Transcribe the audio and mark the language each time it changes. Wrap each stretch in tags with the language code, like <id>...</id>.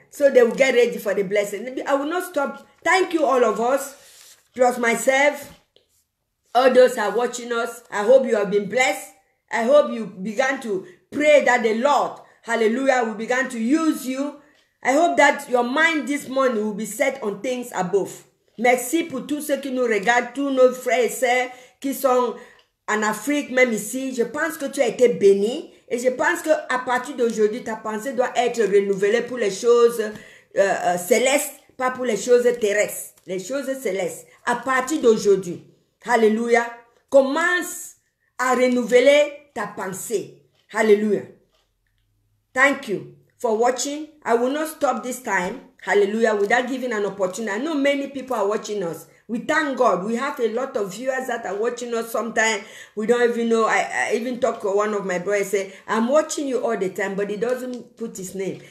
<en>So they will get ready for the blessing. I will not stop. Thank you, all of us, plus myself, all those who are watching us. I hope you have been blessed. I hope you began to pray that the Lord, hallelujah, will begin to use you. I hope that your mind this morning will be set on things above.</en> <fr>Merci pour tous ceux qui nous regardent, tous nos frères et sœurs qui sont en Afrique, même ici. Je pense que tu as été béni. Et je pense qu'à partir d'aujourd'hui, ta pensée doit être renouvelée pour les choses célestes, pas pour les choses terrestres. Les choses célestes. À partir d'aujourd'hui, alléluia, commence à renouveler ta pensée.</fr> <en>Hallelujah. Thank you for watching. I will not stop this time. Hallelujah. Without giving an opportunity. I know many people are watching us. We thank God. We have a lot of viewers that are watching us. Sometimes we don't even know. I even talk to one of my brothers, say, I'm watching you all the time, but he doesn't put his name.</en>